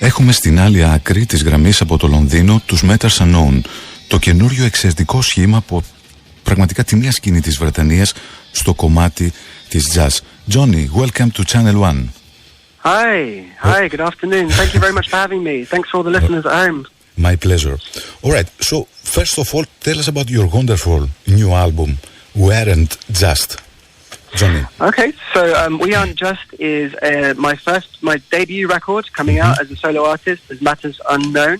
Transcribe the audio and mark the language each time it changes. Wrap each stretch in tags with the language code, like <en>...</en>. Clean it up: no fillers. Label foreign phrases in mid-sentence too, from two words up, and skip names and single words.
<el>Έχουμε στην άλλη άκρη της γραμμής από το Λονδίνο τους Matters Unknown, το καινούριο εξαιρετικό σχήμα από πραγματικά τη μία σκηνή της Βρετανίας στο κομμάτι της jazz.</el> <en>Johnny, welcome to Channel One. Hi, good afternoon. Thank you very much for having me. Thanks for all the listeners at home. My pleasure. All right, so first of all, tell us about your wonderful new album, We Aren't Just. Johnny. Okay, so We Aren't Just is my debut record coming out as a solo artist, as Matters Unknown.</en>